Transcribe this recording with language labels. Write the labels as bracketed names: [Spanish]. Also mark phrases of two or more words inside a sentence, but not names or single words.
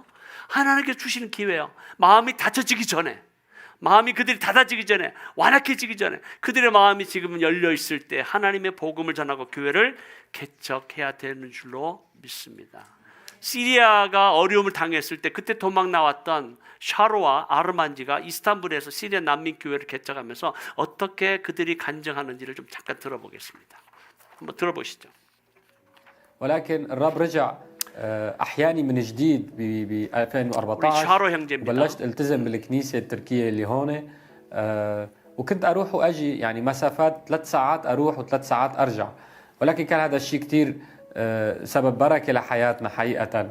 [Korean] 하나님께 주시는 기회예요. 마음이 닫혀지기 전에, 마음이 그들이 닫아지기 전에, 완악해지기 전에, 그들의 마음이 지금 열려 있을 때 하나님의 복음을 전하고 교회를 개척해야 되는 줄로 믿습니다. 시리아가 어려움을 당했을 때 그때 도망 나왔던 샤로와 아르만지가 이스탄불에서 시리아 난민 교회를 개척하면서 어떻게 그들이 간증하는지를 좀 잠깐 들어보겠습니다. 한번 들어보시죠. [Arabic] ولكن الرب رجع احياني من جديد ب 2014 بلشت التزم بالكنيسه التركيه اللي هون وكنت اروح واجي يعني مسافات 3 ساعات اروح و3 ساعات ارجع ولكن كان هذا الشيء كثير سبب بركة لحياتنا حقيقة.